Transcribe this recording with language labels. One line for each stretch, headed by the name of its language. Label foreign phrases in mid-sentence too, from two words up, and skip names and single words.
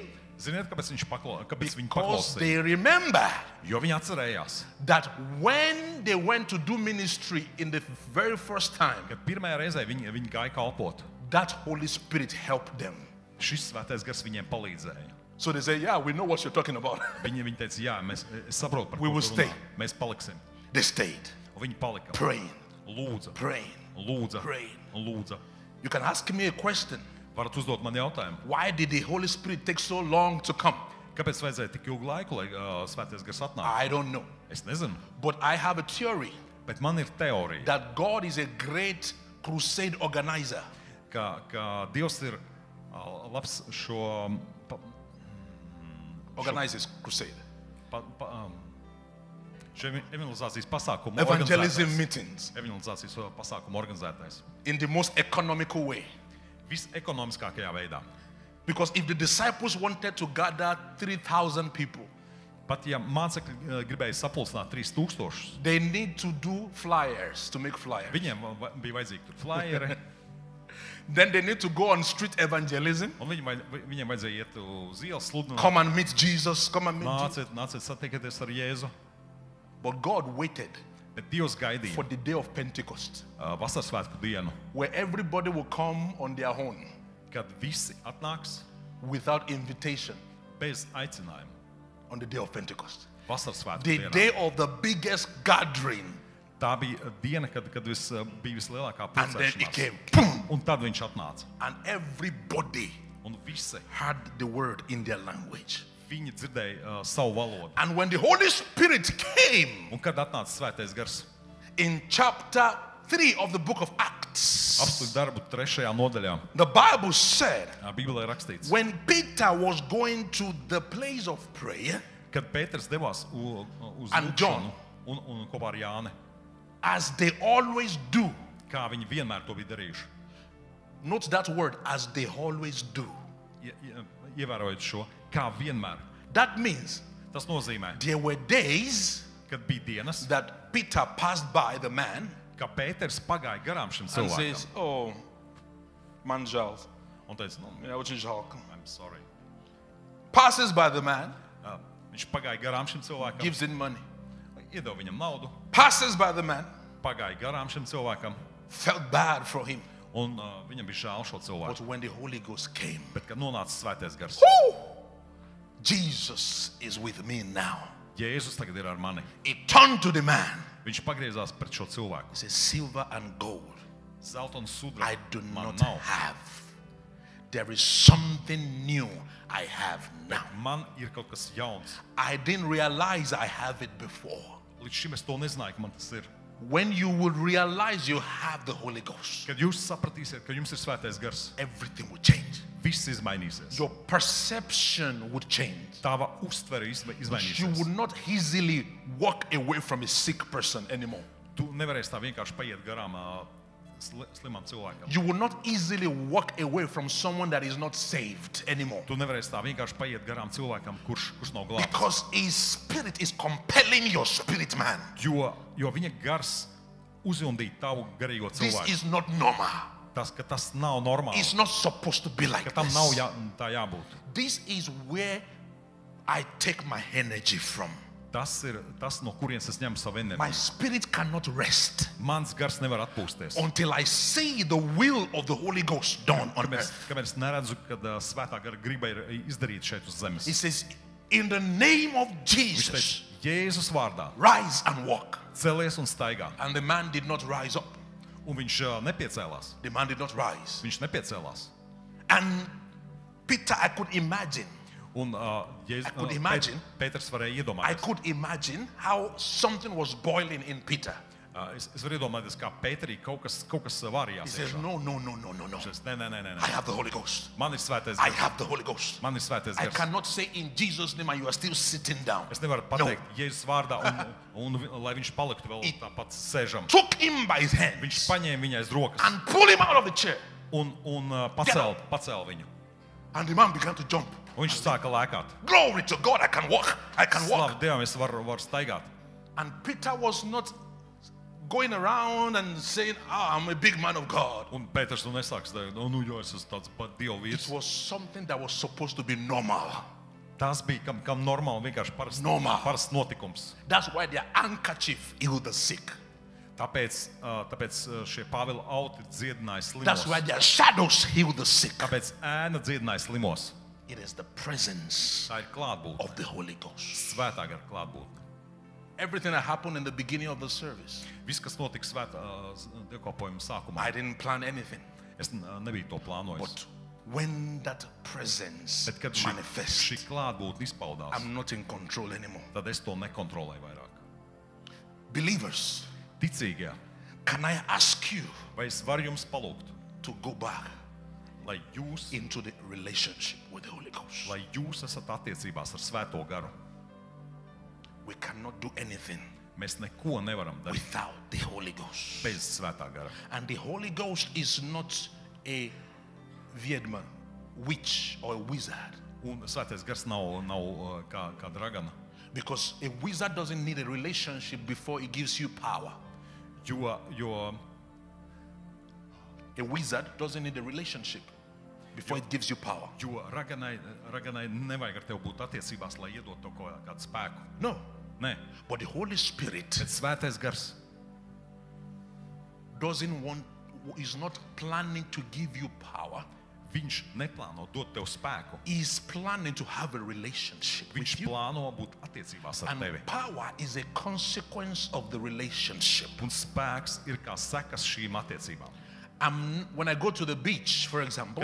Latvian: Ziniet, kāpēc viņi
English: Because
Latvian: paklausīja?
English: they remember
Latvian: Jo viņi atcerējās,
English: that when they went to do ministry in the very first time,
Latvian: kad pirmajā reizē viņi gāja kalpot.
English: that Holy Spirit helped them.
Latvian: Šis svētais gars viņiem palīdzēja.
English: So they say, yeah, we know what you're talking about.
Latvian: Viņi teica, jā, es saprotu, par
English: We
Latvian: ko
English: will
Latvian: tu
English: stay.
Latvian: runā. Mēs paliksim.
English: They stayed,
Latvian: Un viņi palika.
English: praying,
Latvian: Lūdza,
English: praying.
Latvian: lūdza,
English: Praying.
Latvian: lūdza.
English: You can ask me a question.
Latvian: Varat uzdot man jautājumu.
English: Why did the Holy Spirit take so long to come?
Latvian: Kāpēc vajadzēja tik ilgu laiku, lai svētais gars atnāk?
English: I don't know.
Latvian: Es nezinu,
English: But I have a theory
Latvian: bet man ir teorija,
English: that God is a great crusade organizer.
Latvian: ka Dievs ir labs
English: Organizes crusade.
Latvian: Šie evangelizācijas pasākumu
English: evangelism
Latvian: organizētājs.
English: meetings
Latvian: Evangelizācijas pasākumu organizētājs.
English: in the most economical way.
Latvian: Visekonomiskākajā veidā.
English: Because if the disciples wanted to gather 3,000 people,
Latvian: Pat ja mācekļi gribēja sapulcināt 3000,
English: they need to do flyers, to make flyers.
Latvian: viņiem bija vajadzīgi tur flyeri,
English: Then they need to go on street evangelism.
Latvian: un viņiem vajadzēja iet uz ielas sludināt.
English: Come and meet Jesus. Come and meet Jesus.
Latvian: Nāciet satiekties ar Jēzu.
English: But God waited
Latvian: Bet Dievs
English: for
Latvian: gaidīja
English: the day of Pentecost,
Latvian: vasaras svētku dienu,
English: where everybody will come on their own
Latvian: kad visi atnāks
English: without invitation
Latvian: bez aicinājuma.
English: on the day of Pentecost.
Latvian: Vasaras svētku
English: The
Latvian: dienā.
English: day of the biggest gathering.
Latvian: Tā bija diena, kad bija vislielākā
English: And then it
Latvian: pulcēšanās.
English: came. Boom!
Latvian: Un tad viņš atnāca.
English: And everybody
Latvian: Un visi
English: heard the word in their language.
Latvian: viņi dzirdēja savu valodu.
English: And when the Holy Spirit came
Latvian: Un kad atnāca Svētais Gars,
English: in chapter 3 of the book of Acts,
Latvian: apstuļu darbu 3. nodaļā,
English: the Bible said,
Latvian: Bībelē rakstīts,
English: when Peter was going to the place of prayer,
Latvian: kad Pēters devās uz
English: And John.
Latvian: lūgšanu un kopā ar Jāni,
English: as they always do,
Latvian: kā viņi vienmēr to bija darījuši.
English: note that word, as they always do.
Latvian: Ievērojot šo, kā vienmēr.
English: That means
Latvian: Tas nozīmē,
English: there were days
Latvian: kad bija dienas,
English: that Peter passed by the man
Latvian: ka Pēters pagāja garām šim
English: and
Latvian: cilvēkam.
English: says, oh, man, Charles,
Latvian: Un teica,
English: yeah, what is Charles? I'm sorry. Passes by the man,
Latvian: Viņš pagāja garām šim cilvēkam,
English: gives him money.
Latvian: iedeva viņam naudu,
English: Passes by the man,
Latvian: pagāja garām šim cilvēkam,
English: felt bad for him.
Latvian: un viņam bija žēl šo cilvēku.
English: But when the Holy Ghost came,
Latvian: Bet, kad nonāca Svētais Gars,
English: Jesus is with me now.
Latvian: Jēzus tagad ir ar mani.
English: He turned to the man.
Latvian: Viņš pagriezās pret šo cilvēku.
English: He says, silver and gold
Latvian: Zelta un sudra
English: I do
Latvian: man
English: not
Latvian: nav.
English: have. There is something new I have now.
Latvian: Man ir kaut kas jauns.
English: I didn't realize I have it before.
Latvian: Līdz šim es to nezināju, ka man tas ir.
English: When you will realize you have the Holy Ghost,
Latvian: Kad jūs sapratīsiet, ka jums ir Svētais Gars,
English: everything will change.
Latvian: viss izmainīsies.
English: Your perception would change.
Latvian: Tava uztvere
English: You
Latvian: izmainīsies.
English: would not easily walk away from a sick person anymore.
Latvian: Tu nevarēsi tā vienkārši paiet garām slimam cilvēkam.
English: You will not easily walk away from someone that is not saved anymore.
Latvian: Tu nevarēsi tā vienkārši paiet garām cilvēkam, kurš nav glābts.
English: Because his spirit is compelling your spirit man.
Latvian: Jo viņa gars uzjundīja tavu garīgo
English: This
Latvian: cilvēku.
English: is not normal.
Latvian: Ka tas nav normāli.
English: It's not supposed to be
Latvian: Ka
English: like
Latvian: tam
English: this.
Latvian: nav tā jābūt.
English: This is where I take my energy from.
Latvian: Tas ir tas, no kurienes es ņemu savu
English: My
Latvian: enerģiju.
English: spirit cannot rest
Latvian: Mans gars nevar atpūsties.
English: until I see the will of the Holy Ghost done on earth.
Latvian: Kamēr es neredzu, kad svētā gara griba ir izdarīta šeit uz zemes.
English: He says, in the name of
Latvian: Viņš
English: Jesus,
Latvian: teica, Jēzus vārdā,
English: rise and walk.
Latvian: celies un staigā.
English: And the man did not rise up.
Latvian: Un viņš nepiecēlās.
English: The man did not rise.
Latvian: Viņš nepiecēlās.
English: And Peter, I could imagine.
Latvian: Un
English: I could imagine.
Latvian: Pēters varēja
English: I
Latvian: iedomāties.
English: could imagine how something was boiling in Peter.
Latvian: Es varu iedomāties, kā Pēterī kaut kas vārījās.
English: He says, no.
Latvian: Nē.
English: I have the Holy Ghost.
Latvian: Man ir Svētais
English: I
Latvian: Gars.
English: have the Holy Ghost.
Latvian: Man ir Svētais
English: I
Latvian: Gars.
English: cannot say in Jesus' name and you are still sitting down.
Latvian: Es nevaru pateikt Jēzus vārdā, un lai viņš paliktu vēl tāpat sēžam.
English: Took him by his hand
Latvian: Viņš paņēma viņai aiz rokas
English: and pulled him out of the chair.
Latvian: un pacēla viņu.
English: And the man began to jump.
Latvian: Un viņš sāka lēkāt.
English: Glory to God, I can walk. I can walk.
Latvian: Slavu Dievam, es varu staigāt.
English: And Peter was not going around and saying, I'm a big man of God.
Latvian: Un Pēters to nesāks, jo es esmu tāds pat Dieva
English: It
Latvian: vīrs.
English: was something that was supposed to be normal.
Latvian: Tas bija kam normāli, vienkārši
English: Normal.
Latvian: parasts notikums.
English: That's why their handkerchief healed the sick.
Latvian: Tāpēc šie Pāvila auti dziedināja
English: That's why
Latvian: slimos.
English: their shadows healed the sick.
Latvian: Tāpēc ēna dziedināja slimos.
English: It is the presence
Latvian: Tā ir klātbūtne.
English: of the Holy Ghost.
Latvian: Svētā gara klātbūtne.
English: Everything that happened in the beginning of the service,
Latvian: Viss, kas notika svētā dievkalpojuma sākumā,
English: I didn't plan anything.
Latvian: es nebiju to plānojis.
English: But when that presence
Latvian: Bet, kad šī
English: manifests,
Latvian: klātbūtne izpaudās,
English: I'm not in control anymore.
Latvian: tad es to nekontrolēju vairāk.
English: Believers,
Latvian: Ticīgie,
English: can I ask you
Latvian: vai es varu jums palūgt,
English: to go back
Latvian: lai jūs
English: into the relationship with the Holy Ghost?
Latvian: esat attiecībās ar Svēto garu?
English: We cannot do anything
Latvian: Mēs neko nevaram darīt
English: without the Holy Ghost.
Latvian: bez Svētā gara.
English: And the Holy Ghost is not a Viedma, witch, or a wizard.
Latvian: Un Svētais gars nav kā dragana.
English: Because a wizard doesn't need a relationship before he gives you power.
Latvian: Jo
English: A wizard doesn't need a relationship before it gives you power.
Latvian: raganai nevajag ar tevi būt attiecībās, lai iedot to kādu spēku.
English: No.
Latvian: Nē,
English: But the Holy Spirit
Latvian: bet Svētais gars
English: is not planning to give you power.
Latvian: viņš neplāno dot tev spēku.
English: He's planning to have a relationship
Latvian: Viņš
English: with you.
Latvian: plāno būt attiecībās ar tevi.
English: And power is a consequence of the relationship.
Latvian: Un spēks ir kā sekas šīm attiecībām.
English: When I go to the beach, for example,